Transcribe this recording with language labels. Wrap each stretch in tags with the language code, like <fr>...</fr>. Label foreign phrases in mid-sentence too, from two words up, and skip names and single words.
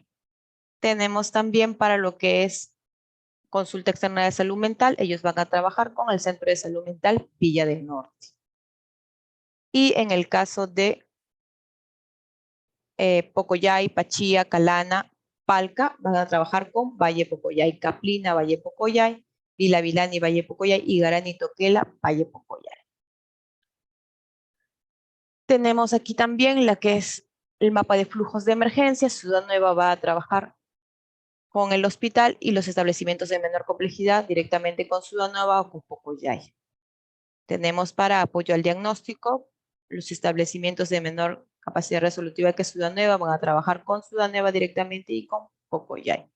<es>Tenemos también para lo que es consulta externa de salud mental, ellos van a trabajar con el Centro de Salud Mental Villa del Norte. Y en el caso de Pocoyay, Pachía, Calana, Palca, van a trabajar con Valle Pocoyay, Caplina, Valle Pocoyay, Vilavilani, Valle Pocoyay, Igarani, Toquela, Valle Pocoyay. Tenemos aquí también la que es el mapa de flujos de emergencia. Ciudad Nueva va a trabajar con el hospital y los establecimientos de menor complejidad directamente con Ciudad Nueva o con Pocoyay. Tenemos para apoyo al diagnóstico, los establecimientos de menor capacidad resolutiva que Ciudad Nueva van a trabajar con Ciudad Nueva directamente y con Pocoyay.</es>